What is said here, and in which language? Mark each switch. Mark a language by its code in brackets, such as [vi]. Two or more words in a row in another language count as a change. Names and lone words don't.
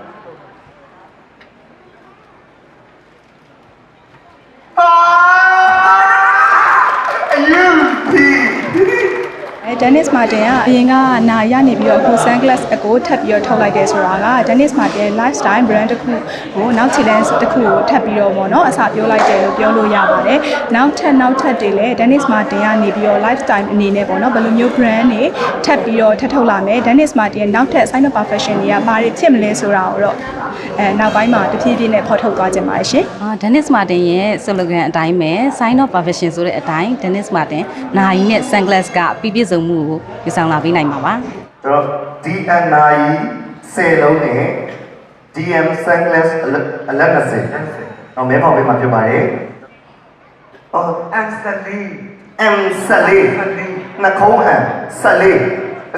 [my] Dennis Martin ကအရင်ကနာရနေပြီးတော့အခု Sunglass အကိုထပ်ပြီးတော့ထုတ်လိုက်တယ်ဆိုတာက Dennis Martin [en] lifestyle brand [my] တစ်ခုကိုနောက် challenge တစ်ခုကိုထပ်ပြီးတော့ပေါ့နော်အစပြောလိုက်တယ်လို့ပြောလို့ရပါတယ်။နောက်ထပ်တွေလည်း Dennis Martin ကနေပြီးတော့ lifestyle အနေနဲ့ပေါ့နော်ဘယ်လိုမျိုး brand တွေထပ်ပြီးတော့ထပ်ထုတ်လာမယ် Dennis Martin နောက်ထပ် [en] sign of profession [my] တွေကဘာတွေဖြစ်မလဲဆိုတာကိုတော့နောက်ပိုင်းမှာတဖြည်းဖြည်းနဲ့ဖော်ထုတ်သွားကြပါရှင်။ Dennis Martin ရဲ့ slogan အတိုင်းပဲ [en] sign of perfection [my] ဆိုတဲ့အတိုင်း Dennis Martin နိုင်နဲ့ sunglass ကပြည့်စုံမှုကိုယူဆောင်လာပေးနိုင်မှာပါ ။တော့ DNI 10လုံးနဲ့ DM sunglass အလက်20တော့မဲပေါက်ပေးမှာဖြစ်ပါတယ်။အော် M 14နှခုံး M 14